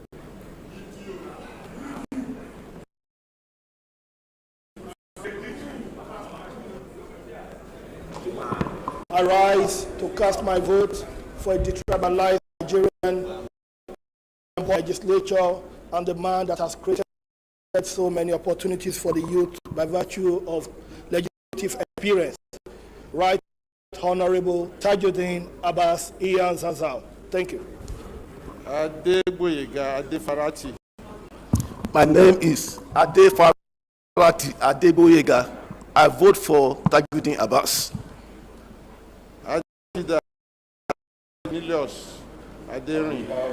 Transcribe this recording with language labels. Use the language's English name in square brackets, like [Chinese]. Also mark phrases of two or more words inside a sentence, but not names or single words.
[English] I rise to cast my vote for a detribalized Nigerian legislature and the man that has created so many opportunities for the youth by virtue of legislative experience. Right Honorable Tajuddin Abbas Iyan Zanzao. Thank you. Adeboyega Adefarati. My name is Adefarati Adeboyega. I vote for Tajuddin Abbas. Adida Nilios Aderin.